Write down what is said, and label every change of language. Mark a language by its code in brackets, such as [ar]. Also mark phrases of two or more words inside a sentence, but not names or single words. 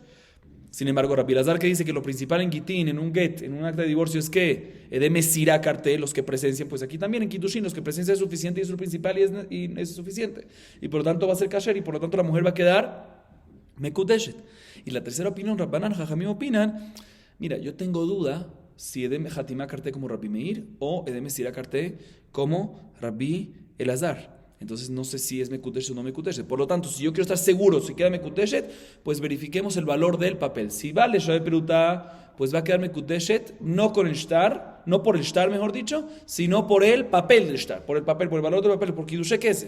[es] Sin embargo, Rabbi Elazar, que dice que lo principal en Gitín, en un get, en un acta de divorcio, es que [he] עדי מסירה כרתי, [es] los que presencian, pues aquí también en Kiddushin, los que presencian es suficiente y es lo principal y es suficiente. Y por lo tanto va a ser kasher y por lo tanto la mujer va a quedar Mekudeshet. Y la tercera opinión, Rabbanan, Jajamim opinan, mira, yo tengo duda si [he] עדי חתימה כרתי [es] como Rabbi Meir o [he] עדי מסירה כרתי [es] como Rabbi Elazar. Entonces no sé si es Mekudeshet o no Mekudeshet. Por lo tanto, si yo quiero estar seguro si queda Mekudeshet, pues verifiquemos el valor del papel. Si vale [he] שווה פרוטה, [es] pues va a quedar Mekudeshet, no con el shtar, no por el shtar, mejor dicho, sino por el papel del shtar, por el papel, por el valor del papel, por [he] קידושי כסף.